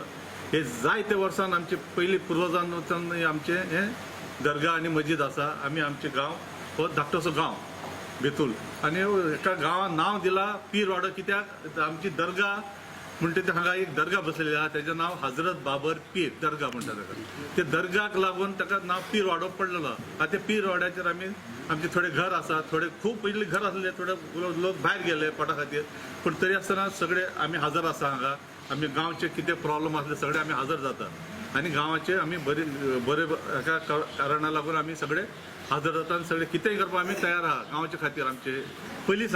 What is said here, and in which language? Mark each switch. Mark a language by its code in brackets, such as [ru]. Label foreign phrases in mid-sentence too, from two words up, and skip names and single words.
[kok] हे जायते वर्सान आमचे पयलीं पुर्वजांच्यान आमचे हे दर्गा आणि मस्जिद आसा। आम्ही आमचे गांव हो धाकटोसो गांव बेतूल, आणि एका गांवान नांव दिला पीरवाडो, कित्याक आमची दर्गा म्हणटा ती हांगा एक दर्गा बसलेली आहा, तेजें नांव हजरत बाबर पीर दर्गा म्हणटा तेका। ते दर्गाक लागून ताका नांव पीरवाडो पडलेलो। आतां ते पीरवाड्याचेर आमचे थोडे घर आसा, थोडे खूब पयलीं घर आसले, थोडे लोक भायर गेले पोटा खातीर, पूण तरी आसतना सगळे आमी हजर आसा हांगा। आमी गांवचे कितें प्रॉब्लम आसले सगळे आमी हजर जातात आणि गांवाचे आमी बरे एका कारणाक लागून आमी सगळे हजर जातात आणि सगळे कितेंय करपाक आमी तयार आहा गांवच्या खातीर आमचे पयलींसान।